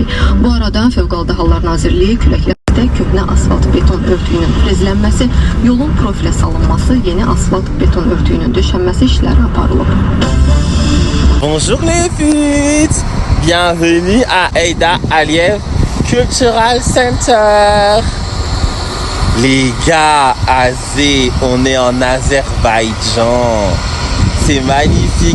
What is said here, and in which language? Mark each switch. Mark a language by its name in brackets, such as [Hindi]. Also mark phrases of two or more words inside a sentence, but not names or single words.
[Azerbaijani] Bu arada Fövqəladə Hallar Nazirliyi küləklərdə köhnə asfalt beton örtüyünün frezlənməsi, yolun profilə salınması, yeni asfalt beton örtüyünün döşənməsi işləri aparılıb. [French] Bonjour les putes! Bienvenue à Aïda Aliyev Cultural Center. Les gars, Azé, on est en Azerbaïdjan. C'est magnifique.